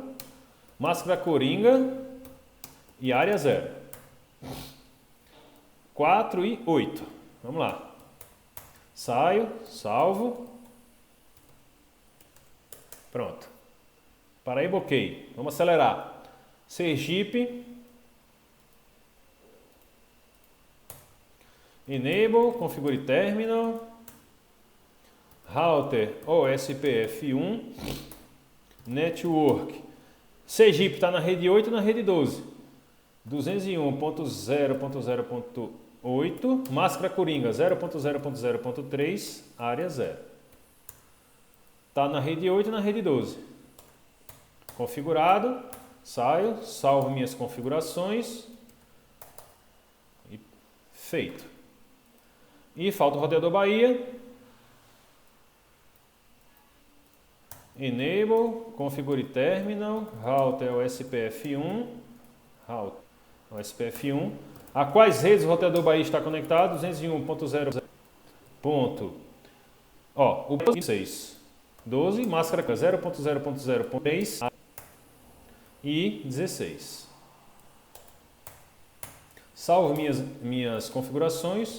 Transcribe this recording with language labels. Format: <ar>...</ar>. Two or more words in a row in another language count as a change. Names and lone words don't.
<pt>Máscara Coringa e área 0. 4 e 8. Vamos lá. Saio, salvo. Pronto. Paraíba ok. Vamos acelerar. Sergipe.</pt> <en>Enable, configure terminal. Router OSPF1.</en> <pt>Network. Sergipe está na rede 8 e na rede 12. 201.0.0.8. Máscara Coringa 0.0.0.3. Área 0. Está na rede 8 e na rede 12. Configurado. Saio, salvo minhas configurações. E feito. E falta o roteador Bahia.</pt> <en>Enable, configure terminal, router OSPF1, router OSPF1.</en> <pt>A quais redes o roteador Bahia está conectado? 201.0. O 6. 12, máscara 0.0.0.3 e 16. Salvo minhas configurações.</pt>